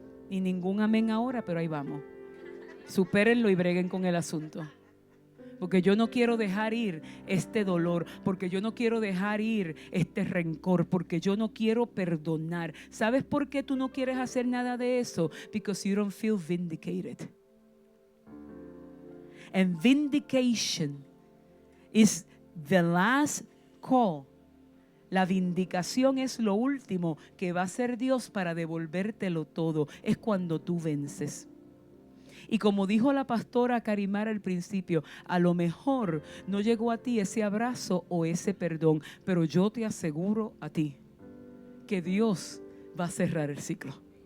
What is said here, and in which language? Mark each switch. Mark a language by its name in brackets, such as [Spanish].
[Spanish] Ni ningún amén ahora, pero ahí vamos. Supérenlo y breguen con el asunto. Porque yo no quiero dejar ir este dolor, porque yo no quiero dejar ir este rencor, porque yo no quiero perdonar. ¿Sabes por qué tú no quieres hacer nada de eso? [English] Because you don't feel vindicated. And vindication is the last call. [Spanish] La vindicación es lo último que va a hacer Dios para devolvértelo todo. Es cuando tú vences. Y como dijo la pastora Karimar al principio, a lo mejor no llegó a ti ese abrazo o ese perdón, pero yo te aseguro a ti que Dios va a cerrar el ciclo.